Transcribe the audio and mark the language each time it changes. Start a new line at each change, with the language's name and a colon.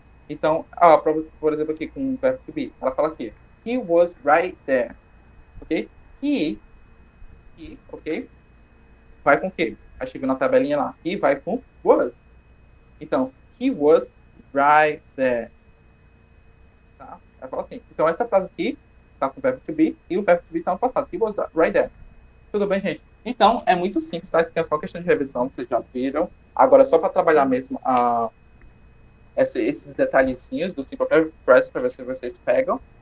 Portuguese: Então, por exemplo, aqui com o verbo to be. Ela fala aqui.
English: He was right there.
Portuguese: Ok? He, ok? Vai com o quê? Aí chega na tabelinha lá. He vai com was. Então,
English: he was right there.
Portuguese: Tá? Ela fala assim. Então, essa frase aqui está com o verbo to be e o verbo to be está no passado.
English: He was right there.
Portuguese: Tudo bem, gente? Então, é muito simples, tá? Isso aqui é só questão de revisão, vocês já viram. Agora, só para trabalhar mesmo esses detalhezinhos do Simple Present para ver se vocês pegam.